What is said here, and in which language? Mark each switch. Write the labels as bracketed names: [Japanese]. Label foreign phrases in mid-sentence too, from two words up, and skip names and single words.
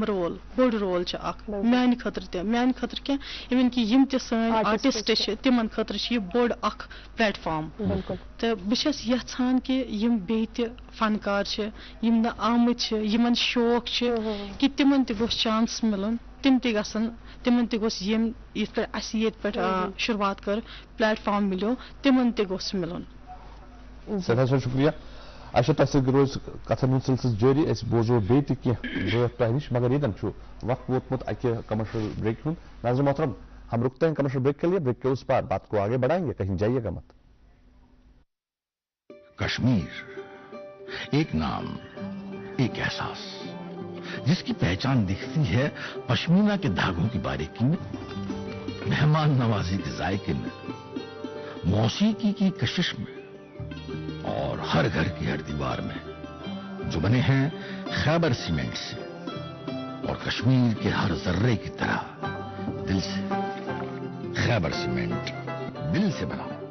[Kashmiri] رول بوٚڑ رول چھُ اکھ میانہِ خٲطرٕ کینٛہہ اِوٕن کہِ یِم تہِ سٲنۍ آرٹِسٹ چھِ تِمن خٲطرٕ چھُ یہِ بوٚڑ اکھ پلیٹ فارم تہٕ بہٕ چھَس یژھان کہِ یِم بیٚیہِ تہِ فنکار چھِ یِم نہٕ آمٕتۍ چھِ یِمن شوق چھِ کہِ تِمن تہِ گوٚژھ چانس مِلُن تِم تہِ گژھن تِمن تہِ گوٚژھ یِتھ پٲٹھۍ اَسہِ ییٚتہِ پٮ۪ٹھ شُروعات کٔر پلیٹ فارم مِلیو تِمن تہِ گوٚژھ مِلُن شُکریہ اچھا تۄہہِ سۭتۍ روزِ کتھن ہُنٛد سلسلہٕ جٲری أسۍ بوزو بیٚیہِ تہِ کینٛہہ بٲتھ تۄہہِ نِش مگر ییٚتٮ۪ن چھُ وقت ووتمُت اکہِ [English] commercial break [Kashmiri] ہُنٛد [Urdu] ناظرین محترم ہم رکتے ہیں [English] commercial break [Urdu] کے لیے بریک کے اس پار بات کو آگے بڑھائیں گے کہیں جائیے گا مت کشمیر ایک نام ایک احساس جس کی پہچان دکھتی ہے پشمینہ کے دھاگوں کی باریکی میں مہمان نوازی کے ذائقے میں موسیقی کی کشش میں اور ہر گھر کی ہر دیوار میں جو بنے ہیں خیبر سیمنٹ سے اور کشمیر کے ہر ذرے کی طرح دل سے خیبر سیمنٹ دل سے بنا